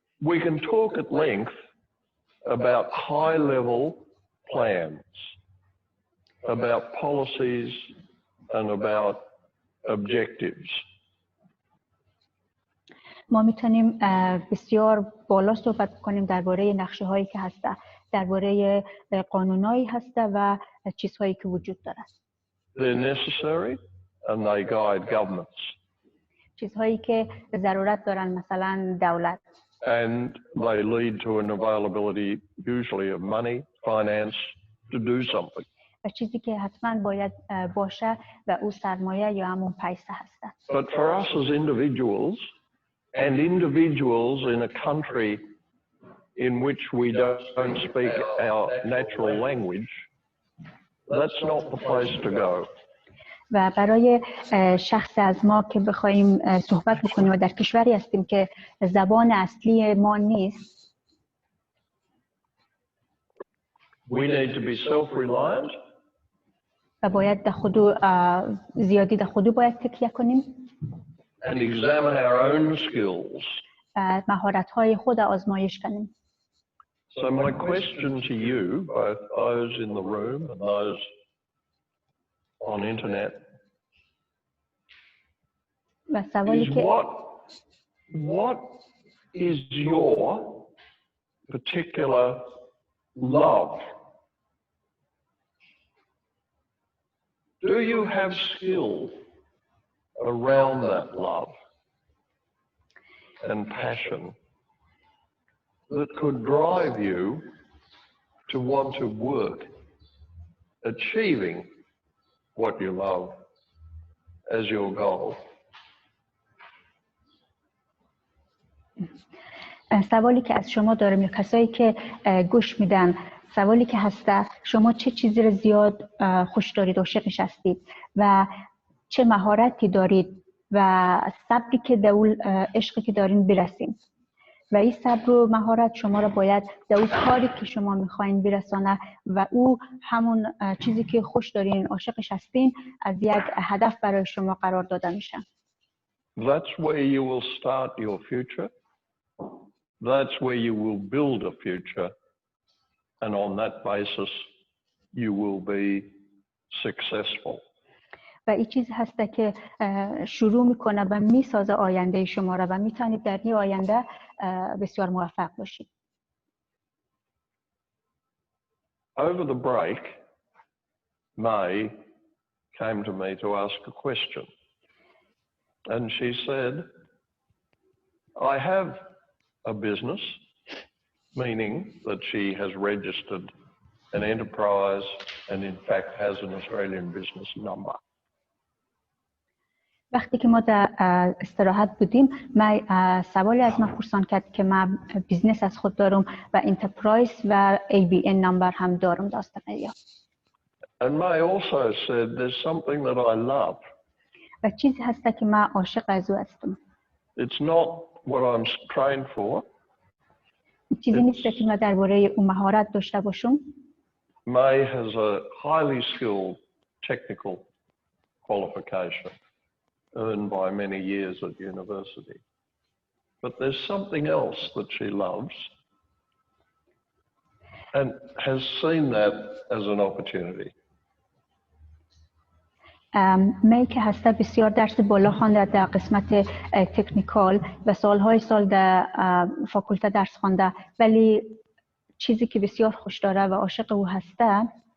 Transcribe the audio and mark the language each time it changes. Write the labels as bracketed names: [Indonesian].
[English] We can talk at length about high-level plans, about policies and about objectives. [Persian] ما میتونیم بسیار بالا صحبت کنیم درباره نقشه هایی که هسته، درباره قانونایی هسته و چیزهایی که وجود دارد. [English] They're necessary and they guide governments. [Persian] چیزهایی که ضرورت دارن، مثلا دولت. [English] And they lead to an availability usually of money, finance to do something. [Persian] و چیزی که حتما باید باشه و او سرمایه یا همون پیسه هسته. [English] But for us as individuals and individuals in a country in which we don't speak our natural language, that's not the place to go. [Persian] و برای شخص از ما که بخوایم صحبت بکنیم و در کشوری هستیم که زبان اصلی ما نیست، [English] We need to be self-reliant. [Persian] و باید در خودو زیادی در خودو باید تکیه کنیم [English] And examine our own skills. [Persian] و مهارت‌های خود آزمایش کنیم. [English] So my question to you, both those in the room and those on internet, [Persian] و سوالی [English] is [Persian] که [English] what is your particular love? Do you have skill around that love and passion that could drive you to want to work achieving what you love as your goal? [Persian] سوالی که از شما دارم یا کسایی که گوش میدن، سوالی که هسته، شما چه چیزی رو زیاد خوش دارید، عاشقش هستید و چه مهارتی دارید و صبری که در اون عشقی که دارین برسین و این صبر و مهارت شما رو باید در اون کاری که شما میخواین برسانه و او همون چیزی که خوش دارین، عاشقش هستین، از یک هدف برای شما قرار داده میشه. [English] That's where you will start your future. That's where you will build a future. And on that basis, you will be successful. [Persian] و این چیز هسته که شروع میکنه و میسازه آینده شما را و میتونید در این آینده بسیار موفق باشید. [English] Over the break, May came to me to ask a question. And she said, I have a business, meaning that she has registered an enterprise and in fact has an Australian business number. [Persian] وقتی که ما در استراحت بودیم، من سوالی از من پرسان کرد که من بیزنس از خود دارم و انترپرایز و ABN نمبر هم دارم داستانه. [English] And May also said there's something that I love. [Persian] و چیزی هسته که من عاشق از او هستم. [English] It's not what I'm trained for. [Persian] چیزی نیست که من درباره اون مهارت داشته باشم. [English] May has a highly skilled technical qualification earned by many years at university. But there's something else that she loves and has seen that as an opportunity. [Persian] می که هسته بسیار درس بالا خوانده در قسمت تکنیکال و سالهای سال در فاکولته درس خوانده، ولی چیزی که بسیار خوش داره و عاشق او هسته.